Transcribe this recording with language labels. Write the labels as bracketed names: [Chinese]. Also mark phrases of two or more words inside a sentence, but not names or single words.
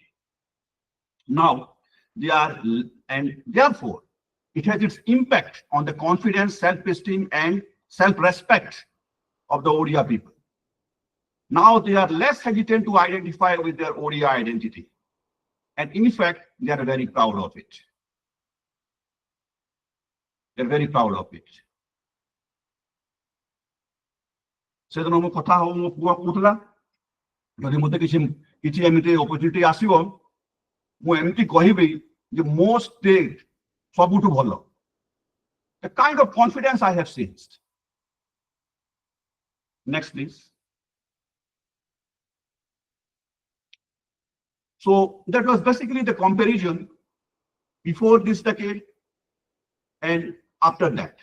[English] Now, they are, and therefore, it has its impact on the confidence, self-esteem, and self-respect of the Odia people. Now, they are less hesitant to identify with their Odia identity. And in fact, they are very proud of it. They're very proud of it. [Odia] ସେଦିନ ମୋ କଥା ହବ ମୋ ପୁଅ କହୁଥିଲା ଯଦି ମୋତେ କିଛି ଏମିତି ଅପରଚ୍ୟୁନିଟି ଆସିବ ମୁଁ ଏମିତି କହିବି ଯେ ମୋ ଷ୍ଟେଟ୍ ସବୁଠୁ ଭଲ. [English] The kind of confidence I have sensed. Next, please. So that was basically the comparison before this decade and after that.